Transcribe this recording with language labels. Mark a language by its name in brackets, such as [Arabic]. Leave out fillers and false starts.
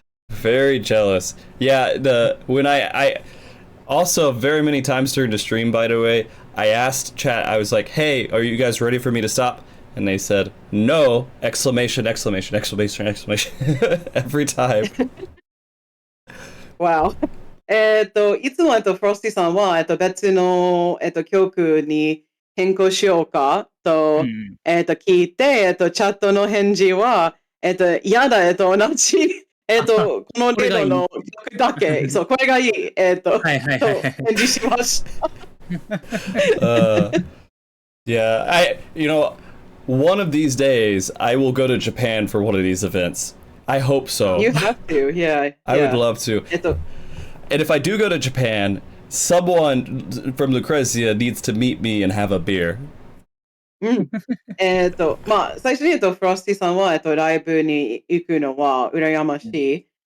[English] Very jealous. Yeah, when I also very many times during the stream, by the way, I asked chat, I was like, hey, are you guys ready for me to stop? And they said, no, exclamation, exclamation, exclamation, exclamation, every time. Wow. [Japanese] いつも、フロスティさんは、別の、曲に変更しようかと、聞いて、チャットの返事は、嫌だ、同じ、この程度の曲だけ、そう、これがいい、と、返事しました。 [English] Yeah, one of these days I will go to Japan for one of these events. I hope so. You have to, yeah. I would love to. And if I do go to Japan, someone from Lucrezia needs to meet me and have a beer. [Japanese] まあ、最初に言うと、フロスティさんは、ライブに行くのは羨ましい。